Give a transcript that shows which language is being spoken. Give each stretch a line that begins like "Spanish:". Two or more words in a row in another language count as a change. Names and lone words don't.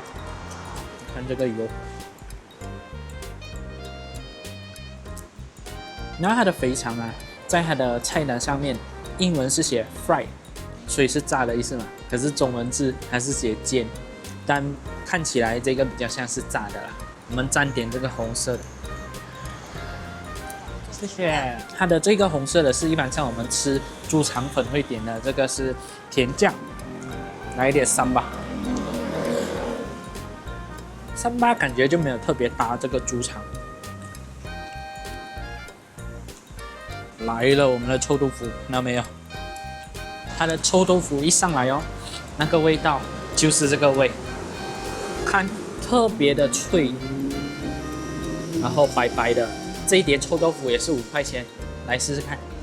Chinese: 看這個油，然後它的肥腸啊，在它的菜單上面，英文是寫 fried， 所以是炸的意思嘛，可是中文字還是写煎，但看起來這個比較像是炸的啦。我們蘸點這個紅色的，謝謝。它的這個紅色的是一般像我們吃豬腸粉會點的，這個是甜醬，來一點三巴。三巴感覺就沒有特別搭這個豬腸。來了我們的臭豆腐，看到沒有？它的臭豆腐一上來哦，那個味道就是這個味。看特別的脆，然後白白的，這一碟臭豆腐也是5塊錢，來試試看。